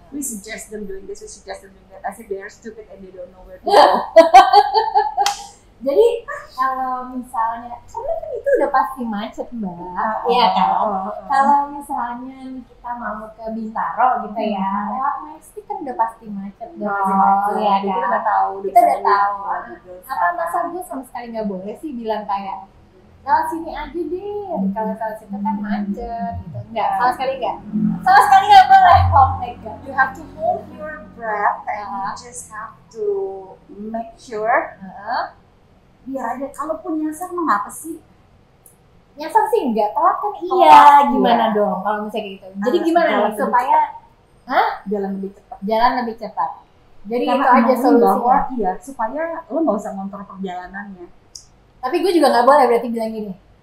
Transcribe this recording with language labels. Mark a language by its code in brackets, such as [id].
[en] We suggest them doing this, we suggest them doing that. As if they are stupid and they don't know where to go. [id] Jadi kalau misalnya, karena kan itu udah pasti macet mbak, iya kan? Kalau misalnya kita mau ke Bintaro gitu ya, lewat Majestic kan udah pasti macet dong, ya kan? Kita udah tahu. Kita udah tahu. Apa masa gue sama sekali nggak boleh sih bilang kayak, lewat sini aja deh, kalau lewat situ kan macet gitu. Enggak, sama sekali enggak. Sama sekali nggak boleh. Oh my god. [en] You have to hold your breath and you just have to make sure biar aja, kalaupun nyasar mah ngapa sih? [id] Nyasar sih enggak, telat kan iya, gimana dong kalau misalnya gitu. Jadi gimana nih supaya jalan lebih cepat. Jalan lebih cepat. Jadi karena itu aja solusinya. Iya, supaya lo nggak usah ngontrol perjalanannya. Tapi gue juga nggak boleh berarti bilang gini.